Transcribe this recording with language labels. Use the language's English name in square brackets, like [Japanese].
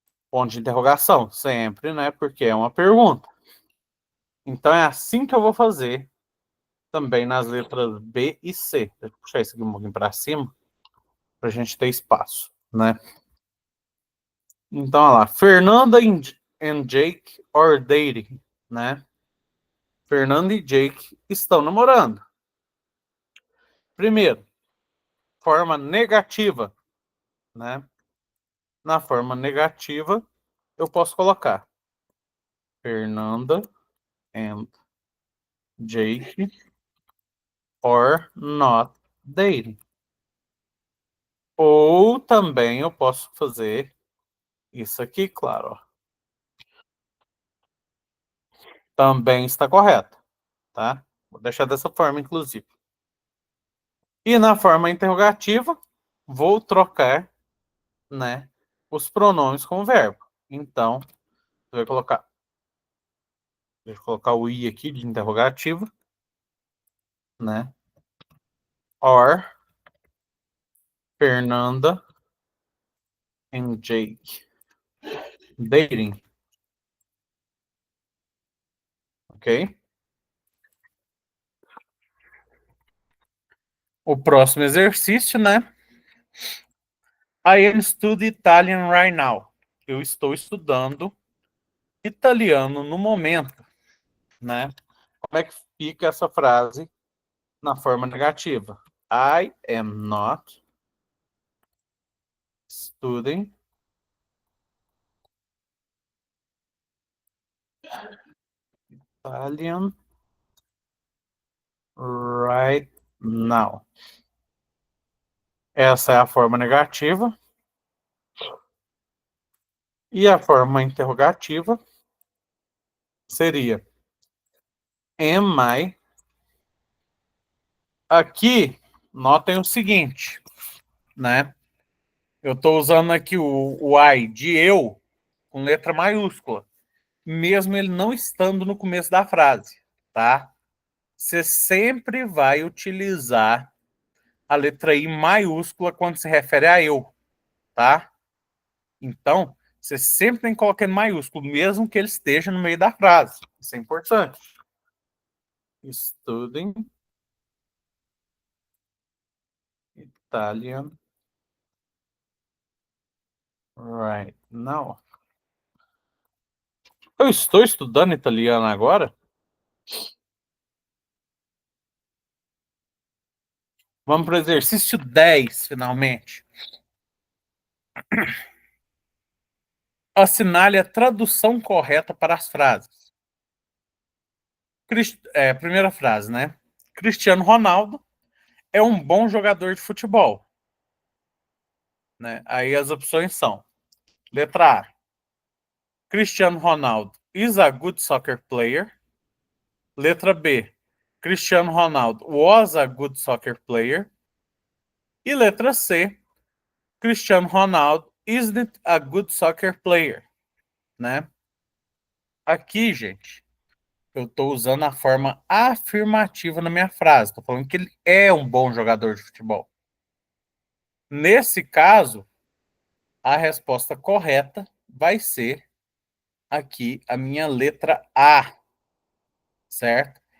[Portuguese] Ponto de interrogação, sempre, né? Porque é uma pergunta. Então, é assim que eu vou fazer também nas letras B e C. Deixa eu puxar isso aqui um pouquinho para cima, para a gente ter espaço, né? Então, olha lá. [English] Fernanda and Jake are dating, né? [Portuguese] Fernanda e Jake estão namorando. Primeiro, forma negativa, né? Na forma negativa, eu posso colocar [English] Fernanda and Jake are not dating. [Portuguese] Ou também eu posso fazer isso aqui, claro. Ó. Também está correto, tá? Vou deixar dessa forma, inclusive. E na forma interrogativa, vou trocar, né, os pronomes com o verbo. Então, você vai colocar. Deixa eu colocar o i aqui de interrogativa, né? [English] Or Fernanda and Jake dating. [Portuguese] Ok? O próximo exercício, né? [English] I am studying Italian right now. [Portuguese] Eu estou estudando italiano no momento, né? Como é que fica essa frase na forma negativa? [English] I am not studying Italian right now. [Portuguese] Essa é a forma negativa. E a forma interrogativa seria [English] am I. [Portuguese] Aqui, notem o seguinte, né? Eu estou usando aqui o I de eu com letra maiúscula, mesmo ele não estando no começo da frase, tá? Você sempre vai utilizar a letra I maiúscula quando se refere a eu, tá? Então, você sempre tem que colocar em maiúsculo, mesmo que ele esteja no meio da frase. Isso é importante. [English] Studying Italian right now. [Portuguese] Eu estou estudando italiano agora? Vamos para o exercício 10, finalmente. Assinale a tradução correta para as frases. Primeira frase, né? Cristiano Ronaldo é um bom jogador de futebol. Né? Aí as opções são: letra A, [English] Cristiano Ronaldo is a good soccer player. [Portuguese] Letra B, [English] Cristiano Ronaldo was a good soccer player. [Portuguese] E letra C, [English] Cristiano Ronaldo isn't a good soccer player, né? [Portuguese] Aqui, gente, eu estou usando a forma afirmativa na minha frase. Estou falando que ele é um bom jogador de futebol. Nesse caso, a resposta correta vai ser aqui a minha letra A, certo?